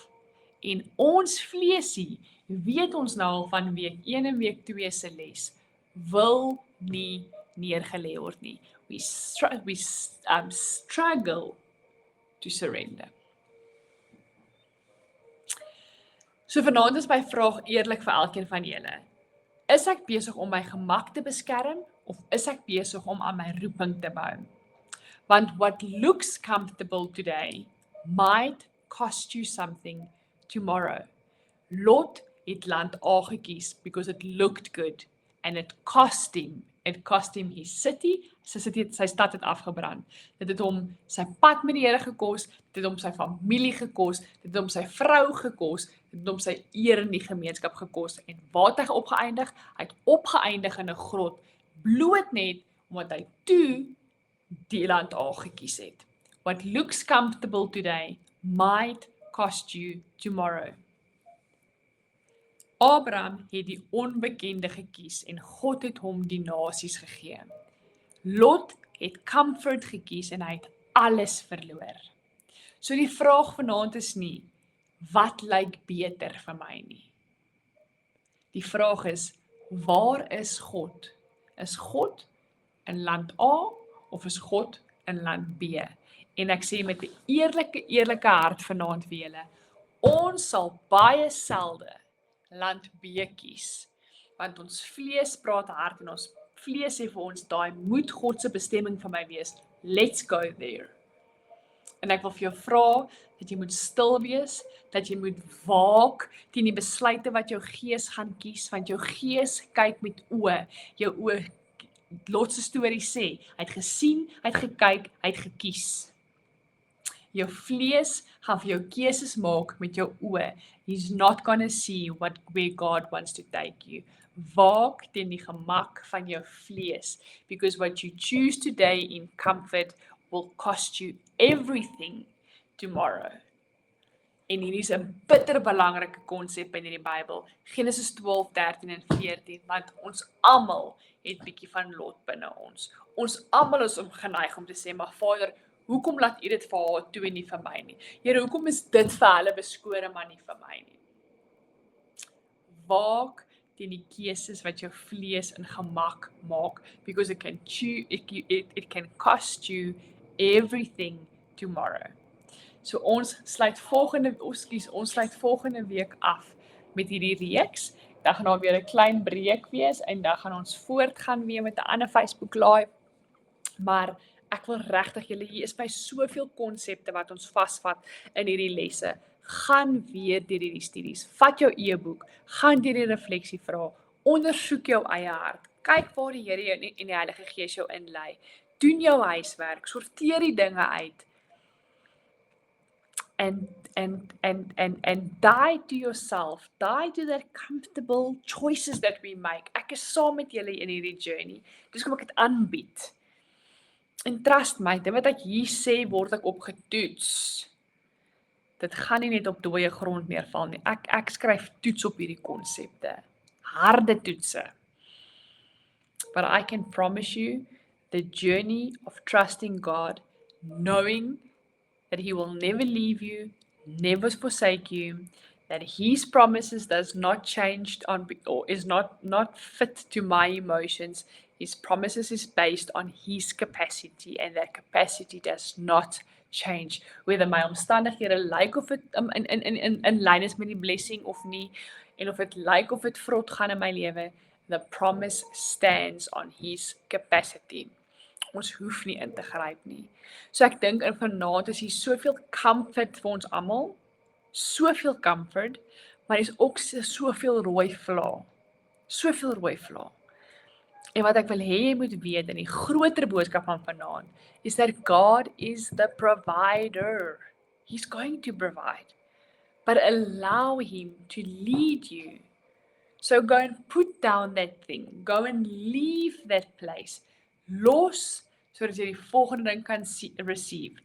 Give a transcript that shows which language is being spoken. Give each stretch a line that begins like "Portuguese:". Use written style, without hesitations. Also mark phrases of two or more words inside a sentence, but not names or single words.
Afrikaans: En ons vleesie, weet ons nou al van week 1 en week 2 se les, wil nie neergelê word nie.
English: We struggle to surrender.
Afrikaans: So vanaand is my vraag eerlik vir elkeen van julle. Is ek besig om my gemak te beskerm of is ek besig om aan my roeping te bou?
English: Want what looks comfortable today might cost you something tomorrow.
Afrikaans: Lot het land A gekies
English: because it looked good and it cost him his city,
Afrikaans: sy stad het afgebrand. Dit het hom sy pad met die Here gekos, dit het hom sy familie gekos, dit het hom sy vrou gekos, dit het hom sy eer in die gemeenskap gekos. En waar het hy opgeëindig? Hy het opgeëindig in 'n grot, bloot net omdat hy toe die land A gekies het.
English: What looks comfortable today might cost you tomorrow.
Afrikaans: Abraham het die onbekende gekies en God het hom die nasies gegee. Lot het comfort gekies en hy het alles verloor. So die vraag vanaand is nie, wat lyk beter vir my nie? Die vraag is, waar is God? Is God in land A of is God in land B? En ek sê met 'n eerlike hart vanaand vir julle, ons sal baie selde land B kies, want ons vlees praat hard en ons vlees sê vir ons, daai moet God se bestemming vir my wees,
English: let's go there.
Afrikaans: En ek wil vir jou vra, dat jy moet stil wees, dat jy moet waak teen die besluite wat jou gees gaan kies, want jou gees kyk met oë, jou oë, Lot se storie sê, hy het gesien, hy het gekyk, hy het gekies. Jou vlees gaan vir jou keuses maak met jou oë.
English: He's not gonna see where God wants to take you.
Afrikaans: Waak teen die gemak van jou vlees,
English: because what you choose today in comfort will cost you everything tomorrow.
Afrikaans: En hier is 'n bitter belangrike konsep in die Bybel, Genesis 12, 13 en 14, want ons almal het bietjie van Lot binne ons. Ons almal is geneig om te sê, maar Vader, hoekom laat U dit vir haar toe en nie vir my nie? Here, hoekom is dit vir hulle beskore, maar nie vir my nie? Waak teen die keuses wat jou vlees in gemak maak,
English: because it can cost you everything tomorrow.
Afrikaans: So ons sluit volgende week af met hierdie reeks. Dan gaan daar weer 'n klein breek wees en dan gaan ons voortgaan weer met 'n ander Facebook live. Maar ek wil regtig julle, hier is by soveel konsepte wat ons vasvat in hierdie lesse. Gaan weer deur hierdie studies. Vat jou e-boek, gaan deur die refleksie vra, ondersoek jou eie hart. Kyk waar die Here jou en die Heilige Gees jou inlei. Doen jou huiswerk, sorteer die dinge uit.
English: And die to yourself, die to that comfortable choices that we make.
Afrikaans: Ek is saam met julle in hierdie journey. Dis kom ek dit aanbied. En trust my, dit wat ek hier sê, word ek opgetoets. Dit gaan nie net op dooie grond neerval nie. Ek skryf toets op hierdie konsepte. Harde toetse.
English: But I can promise you, the journey of trusting God, knowing that he will never leave you, never forsake you, that his promises does not change or is not fit to my emotions. His promises is based on his capacity, and that capacity does not change.
Afrikaans: Whether my omstandighede lyk of dit in lyn is met die blessing of nie, en of dit lyk of dit vrot gaan in my lewe,
English: the promise stands on his capacity.
Afrikaans: Ons hoef nie in te gryp nie. So ek dink in vanaand is hier soveel comfort vir ons almal, soveel comfort, maar is ook soveel rooi vla. Soveel rooi vla. En wat ek wil hê jy moet weet in die groter boodskap van vanaand is
English: that God is the provider. He's going to provide. But allow him to lead you. So go and put down that thing. Go and leave that place.
Afrikaans: Los sodat jy die volgende ding kan receive.